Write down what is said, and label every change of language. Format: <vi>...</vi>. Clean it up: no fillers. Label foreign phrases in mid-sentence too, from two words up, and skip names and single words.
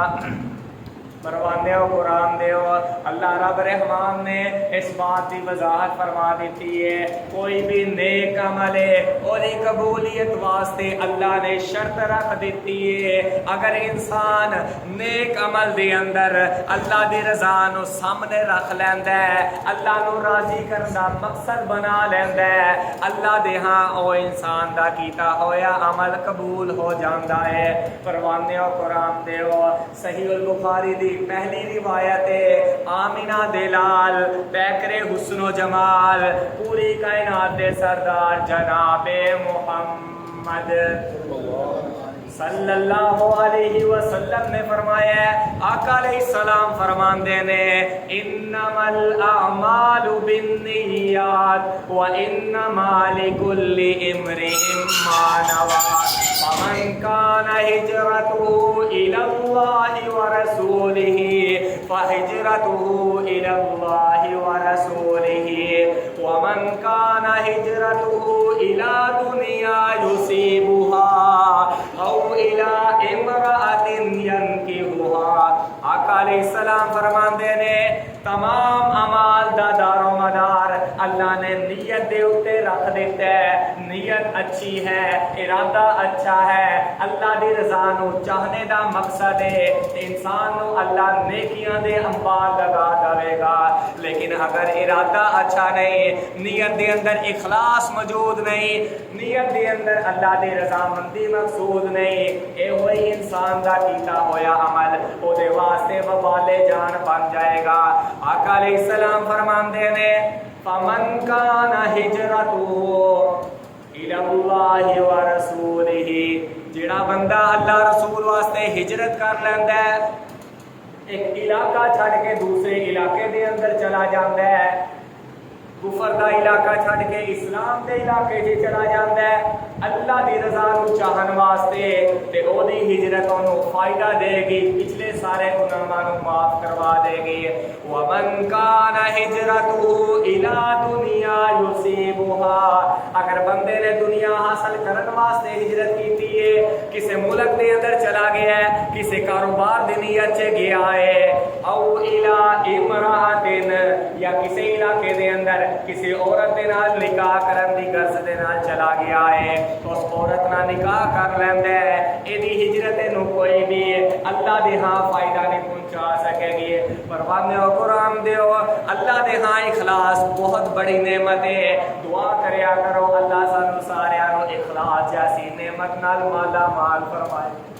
<pa>پروانے ہو قرآن دیو اللہ رب رحمان نے اس بات کی وضاحت فرما دیتی ہے کوئی بھی نیک عمل ہے اور قبولیت واسطے اللہ نے شرط رکھ دیتی ہے اگر انسان نیک عمل دے اندر اللہ دی رضا نو سامنے رکھ لیندا ہے، اللہ نو راضی کرن دا مقصد بنا لیندا ہے، اللہ دے ہاں او انسان دا کیتا ہویا عمل قبول ہو جاندا ہے۔ پروانے ہو قرآن دیو صحیح البخاری دی پہلی روایت ہے آمینہ دلال پیکر حسن و جمال پوری کائنات دے سردار جناب محمد صلی اللہ علیہ وسلم نے فرمایا ہے، آقا علیہ السلام فرماندے نے</pa> <ar>انما الاعمال بالنیات وانما لکل امرئ ما نوى فمن كان هجرته الى الله ورسوله فهجرته الى الله ورسوله ومن كان هجرته الى دنيا يصيبها او الى امرأة ينكحها۔</ar> <pa>آقا علیہ السلام فرماندے نے تمام اعمال دا دار و مدار اللہ نے نیت دے اوتے رکھ دیتا ہے، نیت اچھی ہے، ارادہ اچھا ہے، اللہ دی رضا نو چاہنے دا مقصد ہے، انسان نو اللہ نیکیاں دے انبار لگا دے گا، لیکن اگر ارادہ اچھا نہیں، نیت دے اندر اخلاص موجود نہیں، نیت دے اندر اللہ دی رضا مندی مقصود نہیں، اے ہوئی انسان دا کیتا ہویا عمل او دے واسطے وبال جان بن جائے گا۔ آقا علیہ السلام فرماندے نے</pa> <ar>فمن کان ہجرتہ الی اللہ ورسولہ،</ar> <pa>جڑا بندہ اللہ رسول واسطے ہجرت کر لیندا ہے، ایک علاقہ چھڑ کے دوسرے علاقے دے اندر چلا جاندا ہے، کفر دا علاقہ چھڑ کے اسلام دے علاقے چ چلا جاندا ہے، اللہ دی رضا نو چاہن واسطے تے او دی ہجرت نو فائدہ دے گی، پچھلے سارے گناہاں نو معاف کروا دے گی۔</pa> <ar>ومن کان ہجرتہ الی دنیا یصیبها،</ar> <pa>اگر بندے نے دنیا حاصل کرن واسطے ہجرت کیتی ہے، کسے ملک دے اندر چلا گیا ہے، کسے کاروبار دی نیت سے گیا ہے، او</pa> <ar>الی امرأۃ،</ar> <pa>یا کسی علاقے دے اندر کسی عورت دے نال نکاح کرن دی غرض دے نال چلا گیا ہے تو اس عورت نال نکاح کر لیندا ہے، ایدی ہجرت نو کوئی بھی اللہ دے ہاں فائدہ نہیں پہنچا سکے گی۔ پروانے ہو قرآن دیو اللہ دے ہاں اخلاص بہت بڑی نعمت ہے، دعا کریا کرو اللہ سانو سارے نو اخلاص جیسی نعمت نال مالا مال فرمائے۔</pa>